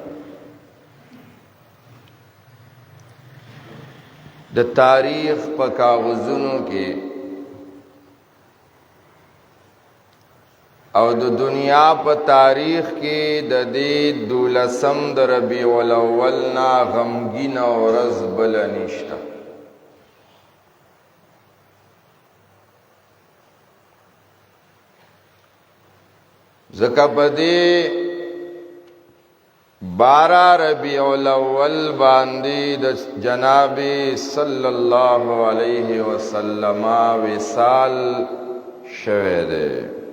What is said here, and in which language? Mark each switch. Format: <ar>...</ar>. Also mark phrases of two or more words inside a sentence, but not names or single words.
<ps>د تاریخ په کاغذونو کې او د دنیا په تاریخ کې د دې 12 د ربیع الاول نا غمگین ورځ بل نشته. ځکه په دې 12 ربیع الاول باندې د جناب صلی الله علیه وسلم وصال شوه دی.</ps>